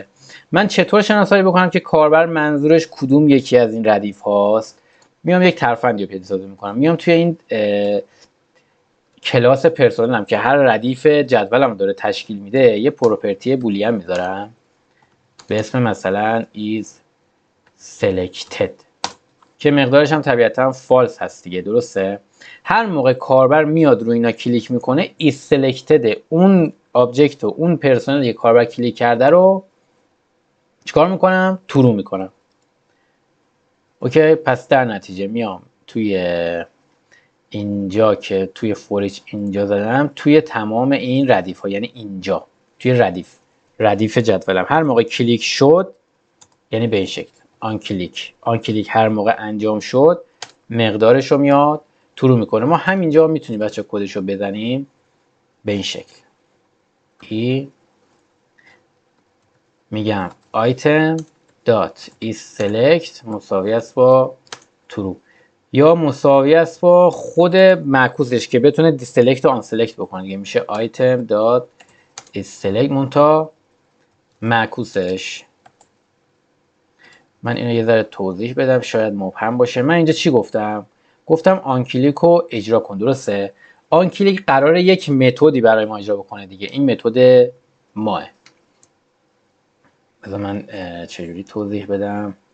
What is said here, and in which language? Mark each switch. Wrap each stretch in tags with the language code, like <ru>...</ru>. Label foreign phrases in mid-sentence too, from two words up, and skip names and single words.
<fa>من چطور شناسایی بکنم که کاربر منظورش کدوم یکی از این ردیف هاست؟ میام یک ترفندی رو پیاده سازی میکنم، میام توی این کلاس پرسونلم که هر ردیف جدولم داره تشکیل میده یه پروپرتی بولیان میذارم به اسم مثلا</fa> <en>is selected</en> <fa>که مقدارش هم طبیعتا فالس هست دیگه. درسته؟ هر موقع کاربر میاد روی اینا کلیک میکنه</fa> <en>is selected</en> <fa>اون آبجکت و اون پرسونلی که کاربر کلیک کرده رو چیکار میکنم؟ ترو میکنم. اوکی، پس در نتیجه میام توی اینجا که توی فوریچ اینجا زدم توی تمام این ردیف ها، یعنی اینجا توی ردیف جدولم هر موقع کلیک شد یعنی به این شکل</fa> <en>on click</en> <fa>هر موقع انجام شد مقدارش رو میاد ترو میکنه. ما همینجا میتونیم بچه کدش رو بزنیم به این شکل. میگم</fa> <en>item dot is select</en> <fa>مساوی است با true یا مساوی است با خود معکوسش که بتونه دیسلکت و آن سلکت بکنه دیگه. میشه</fa> <en>item dot is select</en> <fa>مونتا معکوسش. من اینو یه ذره توضیح بدم شاید مبهم باشه. من اینجا چی گفتم؟ گفتم</fa> <en>on click</en> <fa>رو اجرا کن. درسته؟</fa> <en>on click</en> <fa>قراره یک متدی برای ما اجرا بکنه دیگه. این متد ماه. بذار من چجوری توضیح بدم.</fa>